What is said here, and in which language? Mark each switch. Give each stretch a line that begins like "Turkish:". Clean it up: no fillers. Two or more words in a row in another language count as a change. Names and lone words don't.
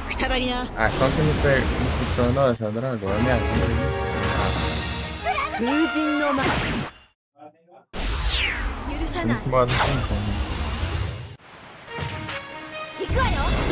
Japanese: がりな。
Portuguese: Ah, como que não funcionou essa droga? Olha a minha vida.
Japanese: 風神の舞許さない
Portuguese: Nesse modo não tem como.
Japanese: 行くわよ。